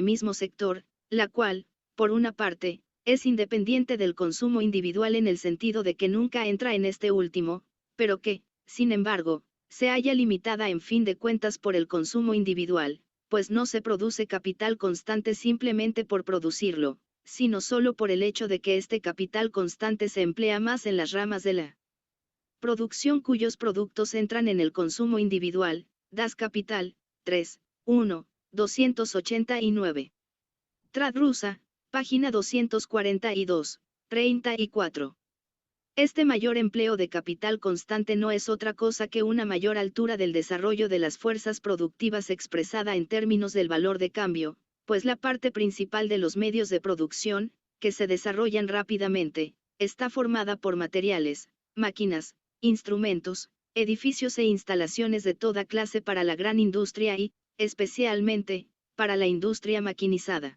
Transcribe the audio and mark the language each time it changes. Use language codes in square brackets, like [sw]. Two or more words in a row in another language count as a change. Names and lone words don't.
[es] mismo sector, la cual, por una parte, es independiente del consumo individual en el sentido de que nunca entra en este último, pero que, sin embargo, se halla limitada en fin de cuentas por el consumo individual, pues no se produce capital constante simplemente por producirlo, sino solo por el hecho de que este capital constante se emplea más en las ramas de la producción cuyos productos entran en el consumo individual. Das Kapital, 3, 1, 289. Trad Rusa, página 242, 34. Este mayor empleo de capital constante no es otra cosa que una mayor altura del desarrollo de las fuerzas productivas expresada en términos del valor de cambio, pues la parte principal de los medios de producción, que se desarrollan rápidamente, está formada por materiales, máquinas, instrumentos, edificios e instalaciones de toda clase para la gran industria y, especialmente, para la industria maquinizada.